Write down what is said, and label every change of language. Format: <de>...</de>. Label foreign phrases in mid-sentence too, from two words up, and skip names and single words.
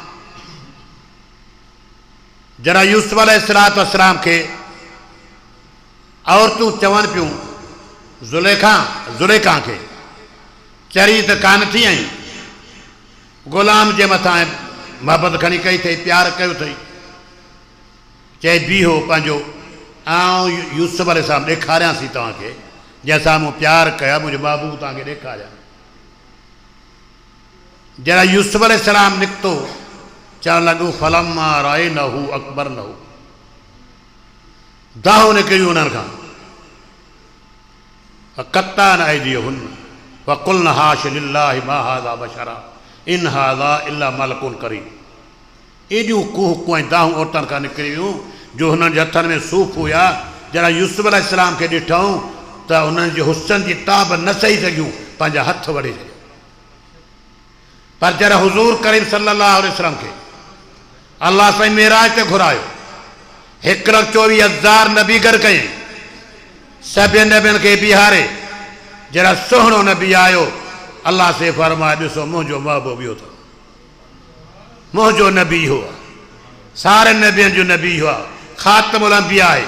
<sd>जरा यूसुफ</sd> <ar>عليه الصلاة والسلام</ar> <sd>खे औरतूं चवनि पियूं ज़ुलेखा खे चरी त कान थी आई, ग़ुलाम जे मथां मोहब्बत खणी कई अथई, प्यार कयो अथई, चए बीहो पंहिंजो आउं यूसुफ अलैहिस्सलाम ॾेखारियांसीं तव्हांखे, जंहिंसां मूं प्यार कया, मुंहिंजो महबूब तव्हांखे ॾेखारियां। जरा यूसुफ अलैहिस्सलाम निकितो, चवणु लॻो</sd> <ar>فلما رأينه أكبرنه,</ar> <sd>दाहो निकिरियूं उन्हनि खां,</sd> <ar>قطعن أيديهن وقلن حاش لله ما هذا بشرا إن هذا إلا ملك كريم.</ar> <sd>एॾियूं कुहकूं ऐं दाहूं औरतुनि खां निकिरी वियूं जो हुननि जे हथनि में सूफ़ हुया। जरा यूसुफ अलैहिस्सलाम खे ॾिठऊं त उन्हनि जे हुस्न जी ताब न सही सघियूं, पंहिंजा हथ वढे छॾिया। पर जरा हुज़ूर करीम</sd> <ar>صلى الله عليه وسلم</ar> <sd>खे अल्लाह साईं मेराज ते घुरायो, 1,24,000 नबी गॾु कयईं, सभिनि नबियुनि खे बिहारे जरा सुहिणो नबी आयो, अल्लाह से फरमाए ॾिसो मुंहिंजो महबूब इहो अथव, मुंहिंजो नबी हुआ, सारे नबियुनि जो नबी हुआ,</sd> <ar>خاتم الأنبياء</ar> <sd>आहे।</sd>